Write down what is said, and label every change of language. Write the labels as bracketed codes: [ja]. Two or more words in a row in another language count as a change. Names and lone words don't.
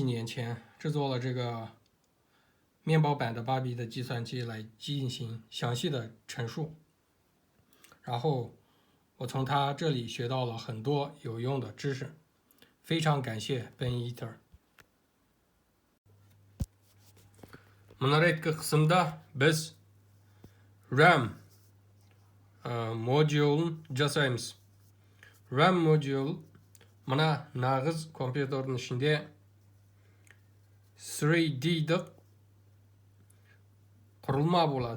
[zh] 年前制作了这个面包版的8bit 计算机来进行详细的陈述，然后我从他这里学到了很多有用的知识，非常感谢 Ben Eater。 [kk] Мына реткі қысымда біз RAM module'ын жасаймыз. [en] RAM module [kk] мына нағыз компьютердің ішінде 3D-дік құрылма болады.